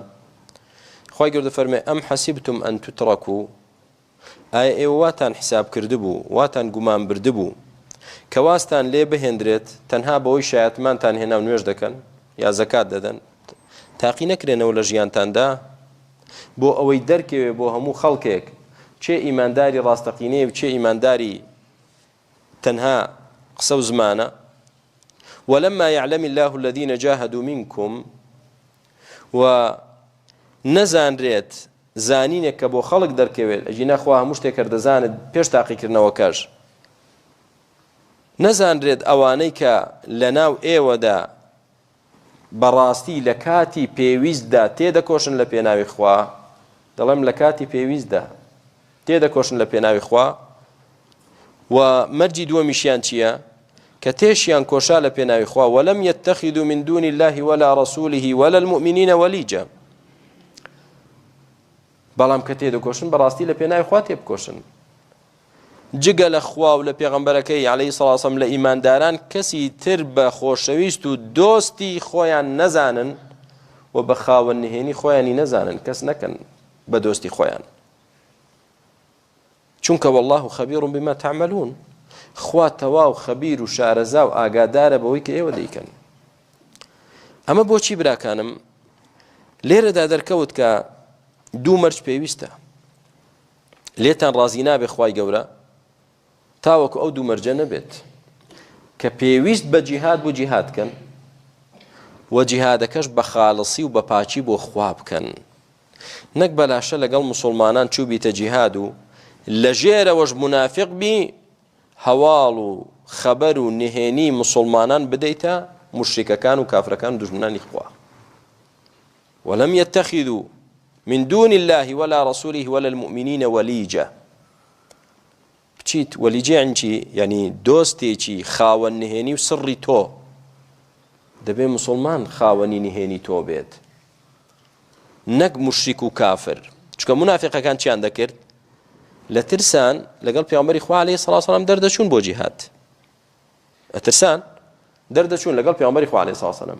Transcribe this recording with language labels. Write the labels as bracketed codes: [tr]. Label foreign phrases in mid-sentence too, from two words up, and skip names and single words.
[ckb] خوای گەورە فەرمێ [ar] ئەم حەسیبتم ئەن توتڕەکوو [ckb] ئایا ئێوە واتان حساب کردبوو واتان گومان بردبوو کە واستان لێ بهێندرێت تەنها بەوەی شایەتمانتان هێنا و نوێژ دەکەن یا زەکات دەدەن تاقی نەکرێنەوە لە ژیانتاندا بۆ ئەوەی دەرکەوێ بۆ هەموو خەڵکێک چێ ئیمانداری ڕاستەقینەیە و چێ ئیمانداری تەنها قسە و زمانە. [ar] ولما يعلم الله الذين جاهدوا منكم و [ckb] نەزانرێت زانینێک کە بۆ خەڵک دەرکەوێت ئەجی نەخوا هەموو شتێک دەزانێت پێش تاقیکردنەوەکەش نەزانرێت ئەوانەی کە لەناو ئێوەدا بەڕاستی لە کاتی پێویستدا تێدەکۆشن لە پێناوی خوا، دەڵێم لە کاتی پێویستدا تێدەکۆشن لە پێناوی خوا، و مەرجی دووەمیشیان چییە؟ کە تێشیان کۆشا لە پێناوی خوا [ar] وەلەم یەتەخیدوا من دون الله ولا رسوله ولا المؤمنین وەلیجە، [ckb] بەڵام کە تێدەکۆشن بەڕاستی لە پێناوی خوا تێبکۆشن، جگە لە خوا و لە پێغەمبەرەکەی [ar] عەلەیهی سەڵات وسەلام [ckb] لە ئیمانداران کەسی تر بە خۆشەویست و دۆستی خۆیان نەزانن و بە خاوەن نهێنی خۆیانی نەزانن، کەس نەکەن بە دۆستی خۆیان، چونکە [ar] والله خەبیر بما تعملون، [ckb] خوا تەواو خەبیر و شارەزا و ئاگادارە بەوەی کە ئێوە دەیکەن. ئەمە بۆچی براکانم لێرەدا دەرکەوت کە دوو مەرج پێویستە، لێتان ڕازی نابێ خوای گەورە تاوەکو ئەو دوو مەرجە نەبێت کە پێویست بە جیهاد بۆ جیهادکەن و جیهادەکەش بە خاڵسی و بە پاچی بۆ خوا بکەن، نەک بەلاشە لەگەڵ مسلمانان چوو بیتە جیهاد و لە ژێرەوەش منافق بی هەواڵ و خەبەر و نهێنی مسلمانان بدەیتە مشریکەکان و کافرەکان و دوژمنانی خوا. [ar] وەلەم یەتەخیدوا من دون الله ولا رسوله ولا المؤمنین وەلیجە، [ckb] بچیت وەلیجە یعنی چی؟ یعنی دۆستێکی خاوەن نهێنی و سڕی تۆ، دەبێ مسلمان خاوەنی نهێنی تۆ بێت، نەک مشریک و کافر، چونکە منافقەکان چیان دەکرد؟ لە ترسان لەگەڵ پێغەمبەری خوا [ar] عەلەیهی سەڵات وسەلام [ckb] دەردەچوون بۆ جیهاد، ئەترسان دەردەچوون لەگەڵ پێغەمبەری خوا [ar] عەلەیهی سەڵات وسەلام،